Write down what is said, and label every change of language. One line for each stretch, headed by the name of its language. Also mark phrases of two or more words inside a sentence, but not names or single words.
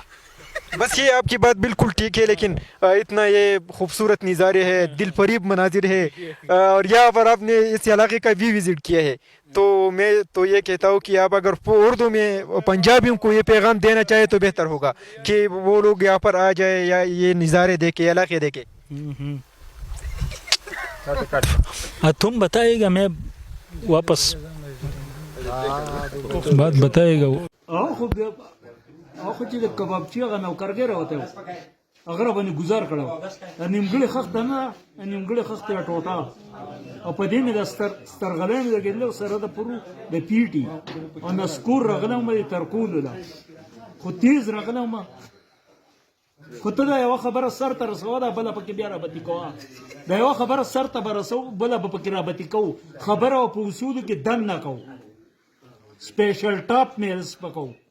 Urdu: بس یہ آپ کی بات بالکل ٹھیک ہے، لیکن اتنا یہ خوبصورت نظارے ہے، دل فریب مناظر ہے، اور یہاں پر آپ نے اس علاقے کا بھی وزٹ کیا ہے، تو میں تو یہ کہتا ہوں کہ آپ اگر اردو میں پنجابیوں کو یہ پیغام دینا چاہے تو بہتر ہوگا کہ وہ لوگ یہاں پر آ جائے یا یہ نظارے دیکھے، علاقے دیکھے. تم بتائے گا، میں واپس بات بتائے گا.
Pashto: خو چې د کبابچي هغه نوکرګی راوتی و هغه راباندې ګزار کړی و د نیمګړې خښته نه نیمګړې خښته یې ټوټه او په دې مې د سترغلی مې لګېدلی او سره د پرو د پیټي او نسکور راغلی وم د ترکولو ده خو تیز راغلی وم خو ته دا یوه خبره سر ته رسوه ده بله پکې بیا رابطي کوه دا یوه خبره سر ته به رسو بله به پکې رابطي کوو خبره او په اصولو کې دن نه کوو
English: special top meals
Pashto: به کوو